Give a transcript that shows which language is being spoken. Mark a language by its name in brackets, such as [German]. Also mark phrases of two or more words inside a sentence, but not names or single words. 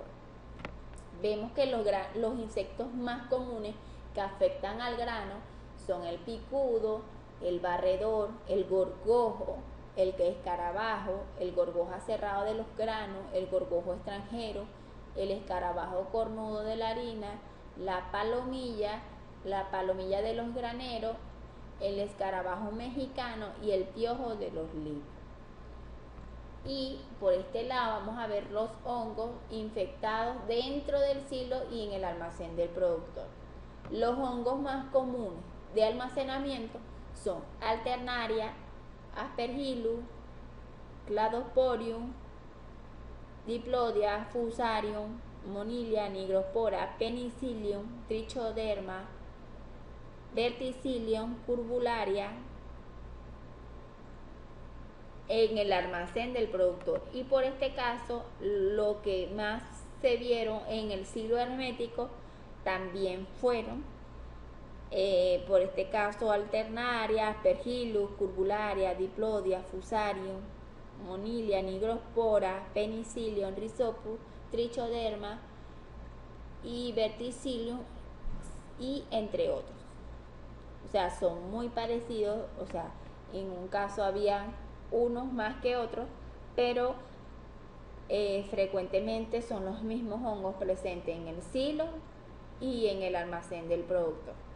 [Spanish] Vemos que los insectos más comunes que afectan al grano son el picudo, el barredor, el gorgojo, el escarabajo, el gorgojo cerrado de los granos, el gorgojo extranjero, el escarabajo cornudo de la harina, la palomilla de los graneros, el escarabajo mexicano y el piojo de los libros. Y por este lado vamos a ver los hongos infectados dentro del silo y en el almacén del productor. Los hongos más comunes de almacenamiento son Alternaria, Aspergillus, Cladosporium, Diplodia, Fusarium, Monilia, Nigrospora, Penicillium, Trichoderma, Verticillium, Curbularia, en el almacén del productor. Y por este caso, lo que más se vieron en el silo hermético también fueron, por este caso, Alternaria, Aspergillus, Curbularia, Diplodia, Fusarium, Monilia, Nigrospora, Penicillium, Rhizopus, Trichoderma y Verticillium, y entre otros. O sea, son muy parecidos, o sea, en un caso había unos más que otros, pero frecuentemente son los mismos hongos presentes en el silo y en el almacén del productor.